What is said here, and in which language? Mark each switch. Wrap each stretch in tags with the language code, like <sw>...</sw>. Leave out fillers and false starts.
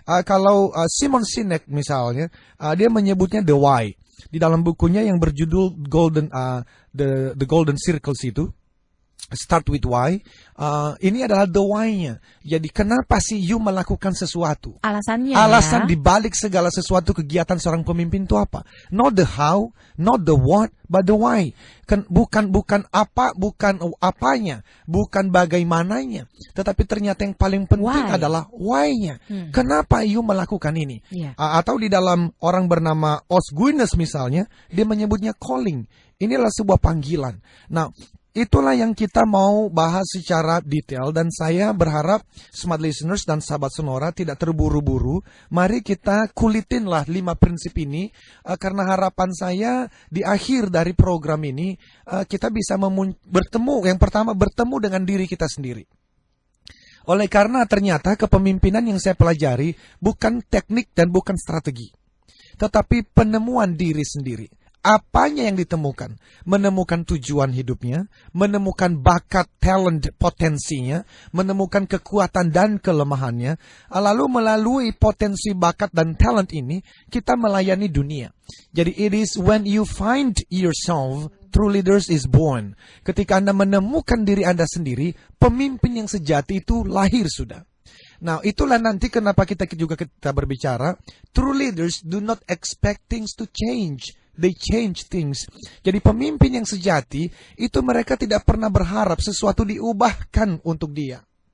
<id>Kalau Simon Sinek misalnya, dia menyebutnya the why. Di dalam bukunya yang berjudul The Golden Circles itu, Start with Why, ini adalah the why-nya. Jadi kenapa sih you melakukan sesuatu? Alasannya Alasan dibalik segala sesuatu kegiatan seorang pemimpin itu apa?</id> <en>Not the how, not the what, but the why.</en> <id>Bukan apa, bukan apanya, bukan bagaimananya. Tetapi ternyata yang paling penting adalah why-nya. Kenapa you melakukan ini? Atau di dalam orang bernama Os Guinness misalnya, dia menyebutnya calling. Inilah sebuah panggilan. Nah, itulah yang kita mau bahas secara detail dan saya berharap smart listeners dan sahabat Sonora tidak terburu-buru. Mari kita kulitinlah 5 prinsip ini karena harapan saya di akhir dari program ini kita bisa bertemu. Yang pertama, bertemu dengan diri kita sendiri. Oleh karena ternyata kepemimpinan yang saya pelajari bukan teknik dan bukan strategi, tetapi penemuan diri sendiri. Apanya yang ditemukan? Menemukan tujuan hidupnya, menemukan bakat, talent, potensinya, menemukan kekuatan dan kelemahannya. Lalu melalui potensi, bakat, dan talent ini, kita melayani dunia. Jadi</id> <en>it is when you find yourself, true leaders is born.</en> <id>Ketika Anda menemukan diri Anda sendiri, pemimpin yang sejati itu lahir sudah. Nah, itulah nanti kenapa kita berbicara,</id> <en>true leaders do not expect things to change. They change things.</en> <id>Jadi pemimpin yang sejati, itu mereka tidak pernah berharap sesuatu diubahkan untuk dia.</id>